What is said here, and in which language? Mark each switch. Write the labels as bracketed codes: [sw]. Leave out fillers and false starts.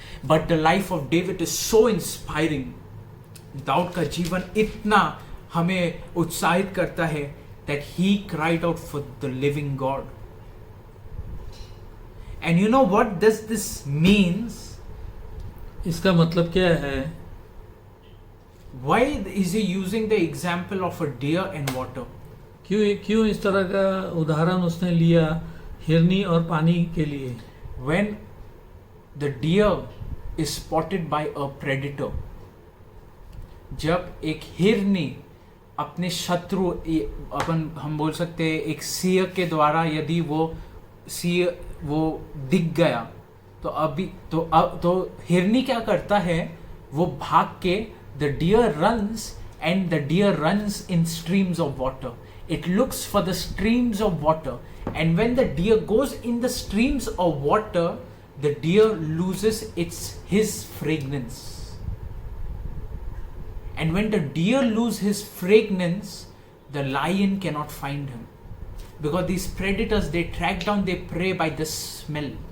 [en] But the life of David is so inspiring. [hi] Dawood का जीवन इतना हमें उत्साहित करता है [en] that he cried out for the living God. And you know what does this means? [hi] इसका मतलब क्या है? [en] Why is he using the example of a deer and water? [hi] क्यों इस तरह का उदाहरण उसने लिया हिरनी और पानी के लिए? [en] When the deer is spotted by a predator, [hi] जब एक हिरनी अपने शत्रु, हम बोल सकते हैं एक सिंह के द्वारा, यदि वो सिंह वो दिख गया, तो हिरनी क्या करता है, वो भाग के, [en] The deer runs and the deer runs in streams of water. It looks for the streams of water, and when the deer goes in the streams of water, the deer loses his fragrance. And when the deer loses his fragrance, the lion cannot find him, because these predators, they track down their prey by the smell.